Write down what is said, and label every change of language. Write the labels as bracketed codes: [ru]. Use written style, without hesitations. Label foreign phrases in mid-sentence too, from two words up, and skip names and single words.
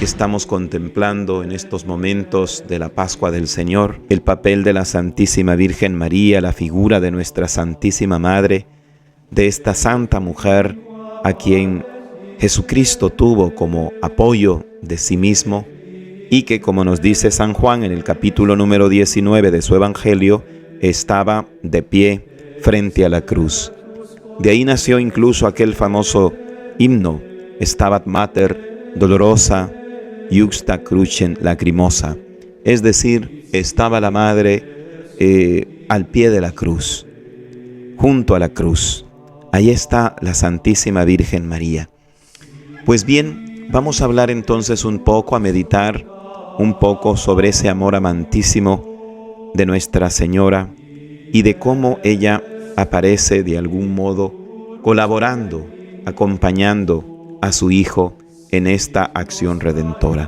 [es] estamos contemplando en estos momentos de la Pascua del Señor, el papel de la Santísima Virgen María, la figura de nuestra Santísima Madre, de esta santa mujer a quien Jesucristo tuvo como apoyo de sí mismo y que, como nos dice San Juan en el capítulo número 19 de su Evangelio, estaba de pie frente a la cruz. De ahí nació incluso aquel famoso himno, [la] Stabat Mater dolorosa iuxta crucem lacrimosa, [es] es decir, estaba la madre al pie de la cruz, junto a la cruz. Ahí está la Santísima Virgen María. Pues bien, vamos a hablar entonces un poco, a meditar un poco sobre ese amor amantísimo de Nuestra Señora y de cómo ella aparece de algún modo colaborando, acompañando a su Hijo en esta acción redentora.